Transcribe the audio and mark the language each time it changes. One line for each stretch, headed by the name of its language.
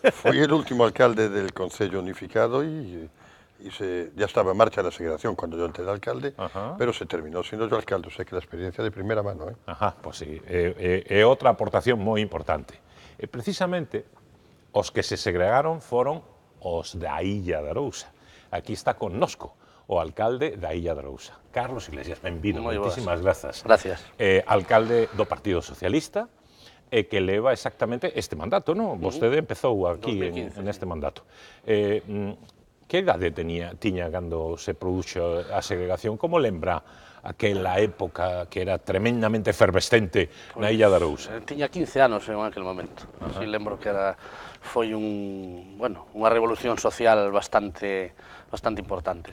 Spanish: Fui el último alcalde del Concello Unificado y ya estaba en marcha la segregación cuando yo entré de alcalde, pero se terminó siendo yo alcalde, o sea que la experiencia de primera mano.
Galician: Ajá,
Spanish: pues sí,
Galician: é outra aportación moi importante. E precisamente, os que se segregaron foron os da Illa de Arousa. Aquí está connosco o alcalde da Illa de Arousa. Carlos Iglesias, benvido, moitísimas grazas. Gracias. Alcalde do Partido Socialista, e que leva exactamente este mandato, non? Vostede empezou aquí en este mandato. Que idade tiña cando se produxo a segregación? Como lembra aquela época que era tremendamente efervescente na Illa de Arousa? Tiña 15 anos en aquel momento. Si lembro que foi unha revolución social bastante importante.